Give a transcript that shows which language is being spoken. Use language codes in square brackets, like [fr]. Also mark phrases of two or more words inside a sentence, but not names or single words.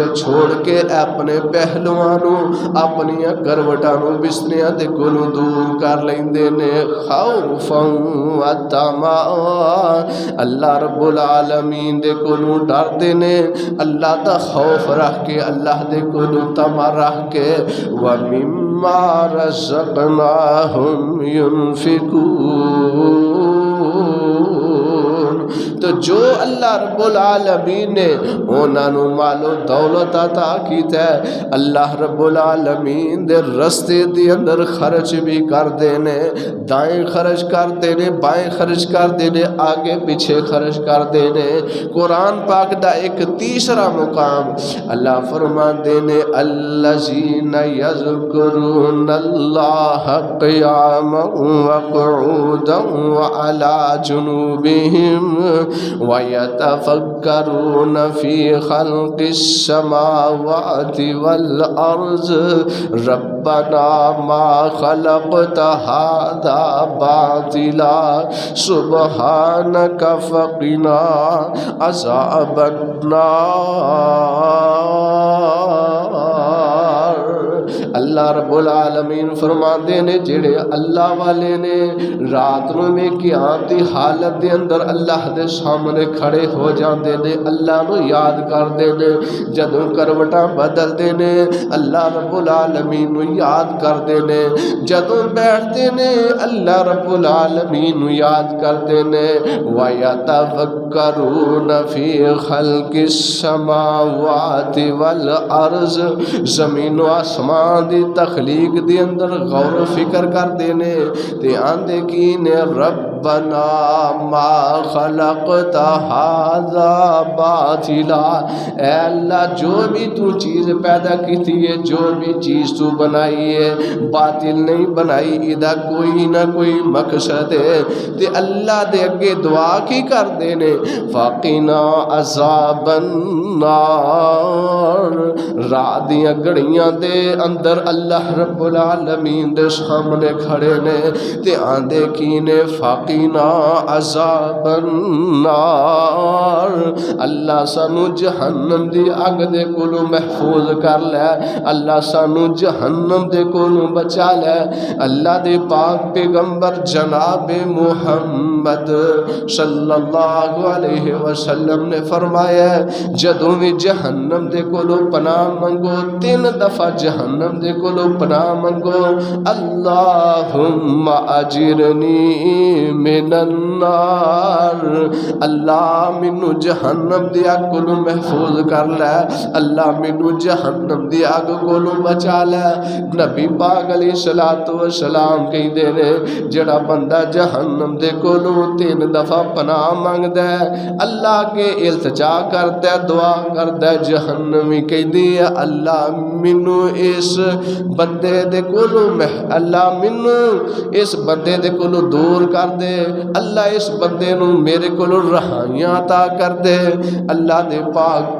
[pa] چھوڑ کے اپنے پہلوانوں اپنی کروٹانوں بستریاں دے کولوں دور کر لیندے نے [ar] خوفا وطمعا، [pa] اللہ رب العالمین دے کولوں ڈردے نے، اللہ دا خوف رکھ کے، اللہ دے کولوں طمع رکھ کے، [ar] وَمِمَّا رَزَقْنَاهُمْ يُنْفِقُونَ۔ [pa] تو جو اللہ رب العالمین نے انہاں نوں مال و دولت عطا کیتا ہے اللہ رب العالمین دے رستے دے اندر خرچ بھی کردے نے دائیں خرچ کردے نے بائیں خرچ کردے نے آگے پیچھے خرچ کردے نے قرآن پاک دا ایک تیسرا مقام اللہ فرماندے نے [ar] الذین یذکرون اللہ قیاما وقعودا وعلی جنوبہم ویتفکرون فی خلق السماوات والارض ربنا ما خلقت هذا باطلا سبحانك فقنا عذاب النار [pa] اللہ رب العالمین فرماندے نے جڑے اللہ والے نے رات نو میں قیام دی حالت دے اندر اللہ دے سامنے کھڑے ہو جاندے نے اللہ نو یاد کردے نے جدوں کروٹاں بدل دے نے اللہ رب العالمین نو یاد کردے نے جدوں بیٹھدے نے اللہ رب العالمین نو یاد کردے نے [ar] وَيَتَفَكَّرُونَ فِي خَلْقِ السَّمَاوَاتِ وَالْأَرْضِ [pa] زمین و آسمان دی تخلیق دی اندر غور و فکر کر دینے تے آندے کی نے [ar] ربنا ما خلقت هذا باطلا [pa] اے اللہ جو بھی تو چیز پیدا کی تھی ہے جو بھی چیز تو بنائی ہے باطل نہیں بنائی ادا کوئی نہ کوئی مقصد ہے تے اللہ دے اگے دعا کی کر دینے [ar] فقنا عذاب [pa] النار رات دیاں گھڑیاں دے اندر اللہ رب العالمین دے سامنے کھڑے نے تے آندے کی نے [ar] فقنا عذاب [pa] النار اللہ سانو جہنم دی اگ دے کولوں محفوظ کر لے اللہ سانو جہنم دے کولوں بچا لے اللہ دے پاک پیغمبر جناب محمد [ar] صلی اللہ علیہ وسلم [pa] نے فرمایا جدوں بھی جہنم دے کولوں پناہ منگو 3 دفعہ جہنم دے کولو پناہ منگو [ar] اللہم اجرنی من النار [pa] اللہ منو جہنم دی آگ کولو محفوظ کر لے اللہ منو جہنم دی آگ کولو بچا لے نبی پاک [ar] علیہ السلام [pa] کہیں دے نے جڑا بندہ جہنم دے کولو 3 دفعہ پناہ مانگ دے اللہ کے التجا کر دے دعا کر دے جہنمی کہیں دی اللہ منو اس بندے دے کولو اللہ منو اس بندے دے کولو دور کر دے اللہ اس بندے نو میرے کولو رہائیاں عطا کر دے اللہ دے پاک